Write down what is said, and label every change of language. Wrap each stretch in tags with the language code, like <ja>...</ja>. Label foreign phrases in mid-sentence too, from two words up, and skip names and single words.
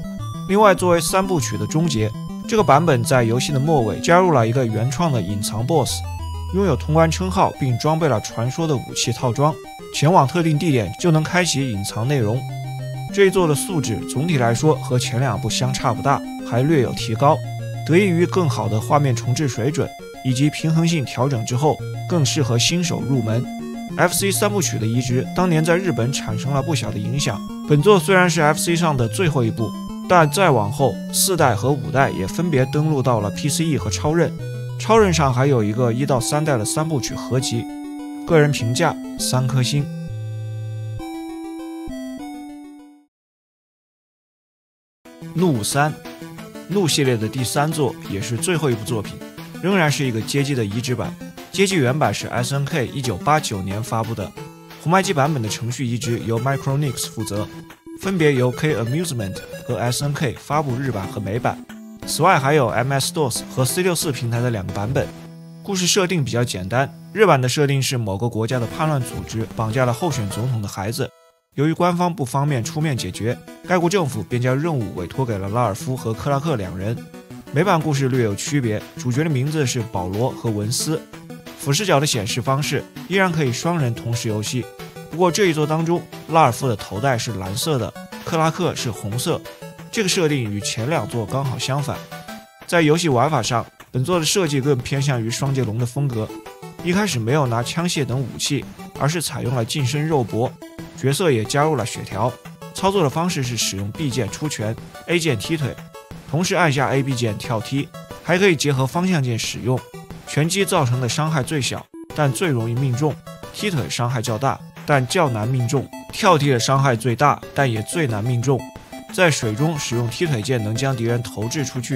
<zh>另外，作為3部曲的終結，這個版本在遊戲的末尾加入了一個原創的隱藏 BOSS， 擁有通關稱號並裝備了傳說的武器套裝，前往特定地點就能開啟隱藏內容。這一作的素質總體來說和前2部相差不大，還略有提高，得益於更好的畫面重置水準以及平衡性調整之後，更適合新手入门。FC 3 部曲的移植當年在日本產生了不小的影響，本作雖然是 FC 上的最後一部，但再往後4代和5代也分別登陸到了 PCE 和超任。超任上還有一個1到3代的3部曲合集，個人評價3顆星。怒3，怒系列的第3作也是最後一部作品，仍然是一個街机的移植版。街机原版是 SNK 1989年發布的，紅白机版本的程序移植由 Micronix 負責，分別由 K Amusement 和 SNK 發布日版和美版。此外還有 MS-DOS 和 C64 平台的2個版本。故事設定比較簡單，日版的設定是某個國家的叛亂組織綁架了候選總統的孩子，由於官方不方便出面解決，該國政府便將任務委托給了拉爾夫和克拉克2人。美版故事略有區別，主角的名字是保羅和文斯。俯視角的显示方式依然可以双人同时游戏，不過这一作当中，拉尔夫的头戴是蓝色的，克拉克是紅色，这个设定与前2作刚好相反。在游戏玩法上，本作的設計更偏向於雙截龍的風格，一開始沒有拿槍械等武器，而是採用了近身肉搏，角色也加入了血條。操作的方式是使用 B 鍵出拳， A 鍵踢腿，同時按下 AB 鍵跳踢，還可以結合方向鍵使用。拳擊造成的傷害最小，但最容易命中；踢腿傷害較大，但較難命中；跳踢的傷害最大，但也最難命中。在水中使用踢腿鍵能將敵人投擲出去。</zh>